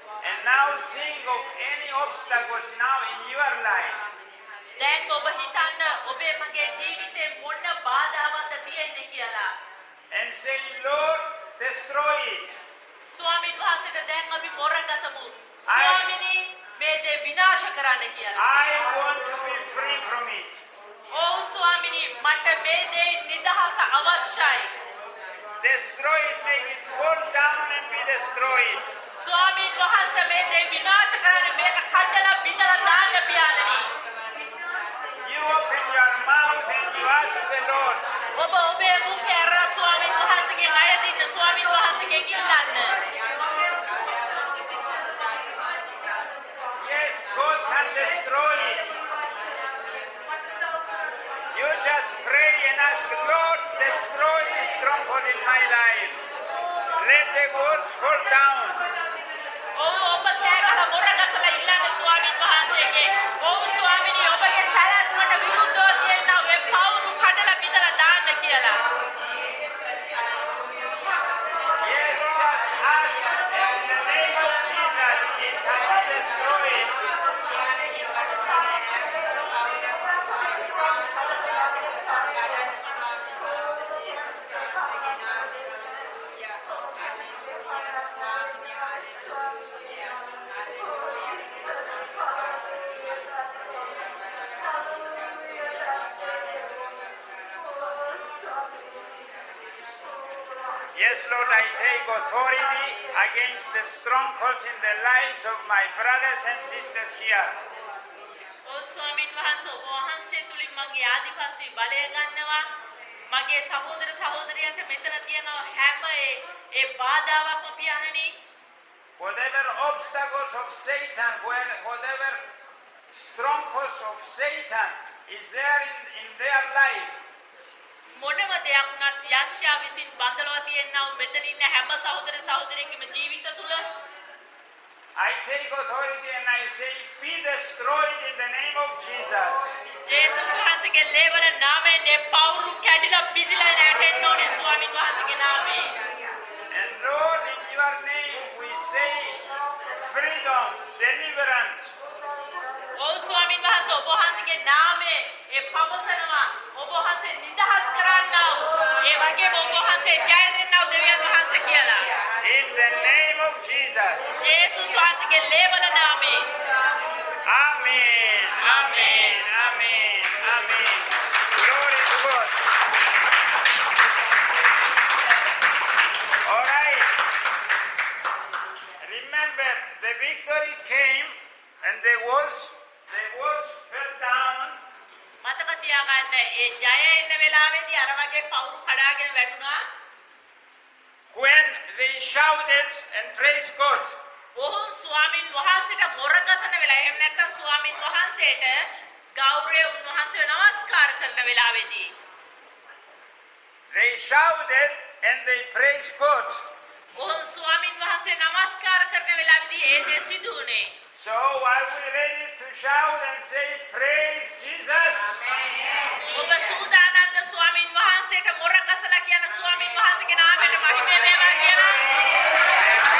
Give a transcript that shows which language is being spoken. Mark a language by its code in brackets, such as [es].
[en] And now think of any obstacles now in your life. [si] දැන් ඔබ හිතන්න ඔබේ මගේ ජීවිතේ මොන බාධාවක්ද තියෙන්නේ කියලා. [en] And say, Lord, destroy it. [si] ස්වාමීන් වහන්සේට දැන් අපි මොර ගසමු. ස්වාමීනි මේ දේ විනාශ කරන්න කියලා. [en] I want to be free from it. [si] ඔව් ස්වාමීනි මට මේ දේ නිදහස අවශ්‍යයි. [en] Destroy it, make it fall down and be destroyed. [si] ස්වාමීන් වහන්සේ මේ දේ විනාශ කරන්න මේක කඩලා බිඳලා දාන්න පියාණනි. [en] You open your mouth and you ask the Lord. [si] ඔබ ඔබේ මුඛය අර ස්වාමීන් වහන්සේගේ අයදින්න ස්වාමීන් වහන්සේගෙන් ඉල්ලන්න. [en] Yes, God can destroy it. You just pray and ask, Lord, destroy the stronghold in my life. Let the walls fall down. [si] ඔබ කෑගහලා මොර ගසලා ඉල්ලන්න ස්වාමීන් වහන්සේගෙන්. ඔව් ස්වාමීනි ඔබගේ සැලැස්මට විරුද්ධව තියෙනා ඔය පවුරු කඩලා බිඳලා දාන්න කියලා. [en] Yes, just ask in the name of Jesus, it can be destroyed. Yes, Lord, I take authority against the strongholds in the lives of my brothers and sisters here. [si] ඔව් ස්වාමීන් වහන්සේ ඔබ වහන්සේ තුලින් මගේ ආධිපත්‍ය බලය ගන්නවා. මගේ සහෝදර සහෝදරියන්ට මෙතන තියෙන හැම ඒ බාධාවක්ම පියාණනි. [en] Whatever obstacles of Satan, whatever strongholds of Satan is there in their life, [si] මොනම දෙයක් උනත් යක්ෂයා විසින් බඳලවා තියෙනා මෙතන ඉන්න හැම සහෝදර සහෝදරියකම ජීවිත තුල [en] I take authority and I say, be destroyed in the name of Jesus. [si] ජේසුස් වහන්සේගේ ලේවල නාමයෙන් මේ පවුරු කැඩිලා බිඳිලා නැටෙන්න ඕනේ ස්වාමීන් වහන්සේගේ නාමයෙන්. [en] And Lord, in your name we say freedom, deliverance. [si] ඔව් ස්වාමීන් වහන්සේ ඔබ වහන්සේගේ නාමයෙන් ඒ පවසනවා ඔබ වහන්සේ නිදහස් කරන්නා ඒ වගේම ඔබ වහන්සේ ජය දෙන්නා දෙවියන් වහන්සේ කියලා. [en] In the name of Jesus. [si] ජේසුස් වහන්සේගේ ලේවල නාමයෙන්. [en] Amen. Amen. Amen. Amen. Glory to God. All right. Remember, the victory came and the walls fell down. [si] මතක තියාගන්න. ඒ ජය එන්න වෙලාවේදී අර වගේ පවුරු කඩාගෙන වැටුණා. [en] When they shouted and praised God, [si] ඔහු ස්වාමින් වහන්සේට මොරකසන වෙලා එහෙම නැත්නම් ස්වාමින් වහන්සේට ගෞරවය උන්වහන්සේව නමස්කාර කරන වෙලාවේදී [en] they shouted and they praised God. [si] ඔහු ස්වාමින් වහන්සේ නමස්කාර කරන වෙලාවේදී ඒ දේ සිදු වුණේ. [en] So are we ready to shout and say, praise Jesus? [si] ඔබ සූදානම්ද ස්වාමින් වහන්සේට මොරකසලා කියන ස්වාමින් වහන්සේගේ නාමයට මහිම වේවා කියලා?